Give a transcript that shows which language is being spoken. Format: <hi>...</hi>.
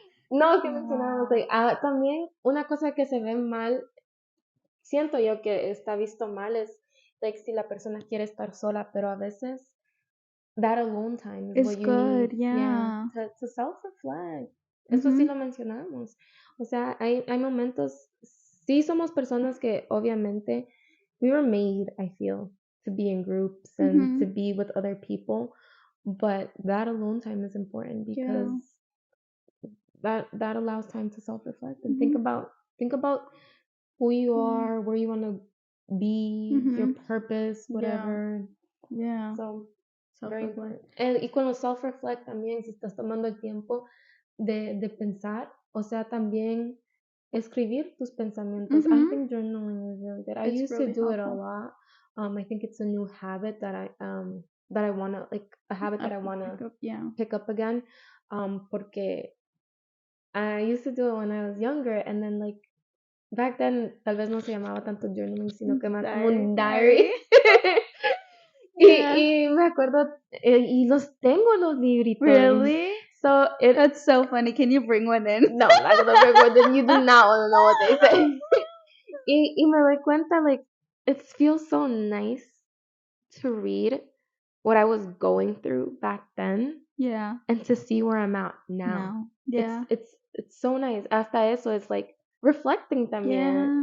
<es>No, que mencionamos, like, también una cosa que se ve mal, siento yo que está visto mal es like si la persona quiere estar sola, pero a veces</es> <en>that alone time is It's what you good, need. yeah. To self-reflect.</en> <es>Eso sí lo mencionamos. O sea, hay momentos, sí somos personas que obviamente</es> <en>we were made, I feel, to be in groups and to be with other people, but that alone time is important because that allows time to self-reflect and think about who you are, where you want to be, your purpose, whatever. Yeah. So, very Self-reflect. important.</en> <es>Y cuando self-reflect también, si estás tomando el tiempo de pensar, o sea, también escribir tus pensamientos.</es> <en>I think journaling is really good. I used to do it a lot. I think it's a new habit that I wanna, like, a habit that I wanna pick up again.</en> <es>Porque</es> <en>I used to do it when I was younger, and then like back then</en> <es>tal vez no se llamaba tanto journaling, sino que más como un</es> <en>diary.</en> <es>Y me acuerdo, y los tengo los libritos.</es> <en>Really? So That's so funny. Can you bring one in? No, I'm not gonna bring one in. You do not want to know what they say.</en> <es>Y me doy cuenta,</es> <en>like, it feels so nice to read what I was going through back then. Yeah. And to see where I'm at now. Yeah. It's so nice.</en> <es>Hasta eso,</es> <en>it's like reflecting también.</en>